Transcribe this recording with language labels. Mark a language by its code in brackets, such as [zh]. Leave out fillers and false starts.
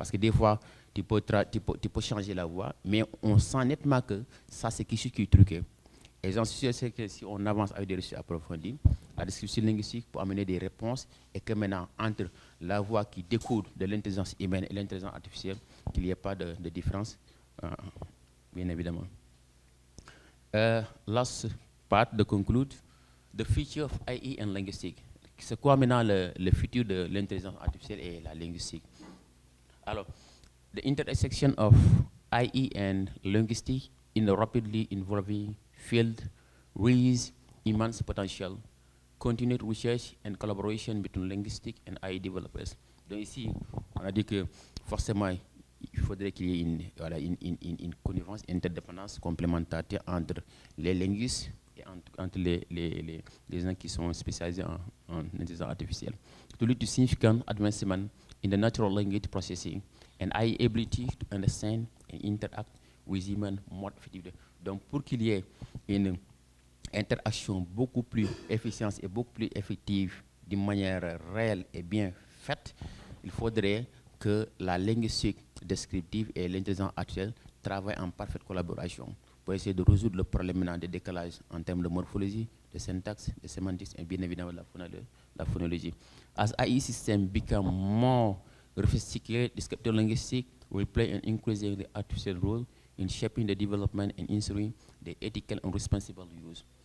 [fr] Parce que des fois, tu peux changer la voix, mais on sent nettement que ça, c'est quelque chose qui est truqué. Et j'en suis sûr que si on avance avec des recherches approfondies, la description linguistique peut amener des réponses et que maintenant, entre la voix qui découle de l'intelligence humaine et l'intelligence artificielle, qu'il n'y ait pas de différence, bien évidemment. [en] Last part de conclude, the future of AI and linguistics. [fr] C'est quoi maintenant le futur de l'intelligence artificielle et la linguistique? [en] Alors, the intersection of AI and linguistics in a rapidly evolving field raises immense potential. Continued research and collaboration between linguistics and AI developers. [fr] Donc ici, on a dit que forcément, il faudrait qu'il y ait une connivence, une interdépendance, complémentarité entre les linguistes et entre les gens qui sont spécialisés en intelligence artificielle. [en] To lead to significant advancement in the natural language processing and AI ability to understand and interact with human more effectively. [fr] Donc pour qu'il y ait une interaction beaucoup plus efficiente et beaucoup plus effective d'une manière réelle et bien faite, il faudrait que la linguistique descriptive et l'intelligence artificielle travaillent en parfaite collaboration pour essayer de résoudre le problème des décalages en termes de morphologie, de syntaxe, de sémantique et bien évidemment la phonologie. [en] As AI systems become more sophisticated, descriptive linguistics will play an increasingly artificial role in shaping the development and ensuring the ethical and responsible use.